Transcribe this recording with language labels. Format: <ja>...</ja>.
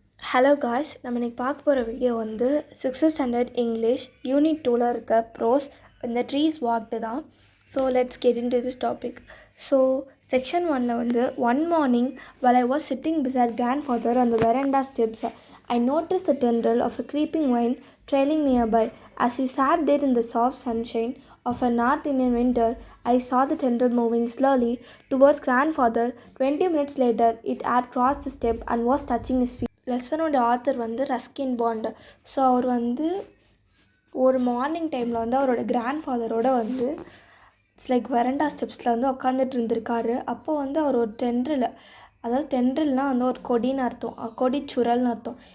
<ta>Hello guys, நம்ம இன்றைக்கி பார்க்க போகிற வீடியோ வந்து 6th ஸ்டாண்டர்ட் இங்கிலீஷ் யூனிட் 2ல் இருக்க ப்ரோஸ் இந்த ட்ரீஸ் வாக்டு தான்.</ta> <en>So let's get into this topic. So section 1ல் வந்து one morning while I was sitting beside grandfather on the veranda steps, I noticed the tendril of a creeping vine trailing nearby. As we sat there in the soft sunshine of a North Indian winter, I saw the tendril moving slowly towards grandfather. 20 minutes later, it had crossed the step and was touching his feet.</en> <ta>லெசனோட author வந்து Ruskin bond. So அவர் வந்து ஒரு morning டைமில் வந்து அவரோட கிராண்ட்ஃபாதரோட வந்து it's like veranda ஸ்டெப்ஸில் வந்து உட்காந்துட்டு இருந்திருக்காரு. அப்போ வந்து அவர் ஒரு டென்ட்ரில், அதாவது டென்ட்ரில்னால் வந்து ஒரு கொடின்னு அர்த்தம், கொடி சுரல்னு அர்த்தம்.</ta>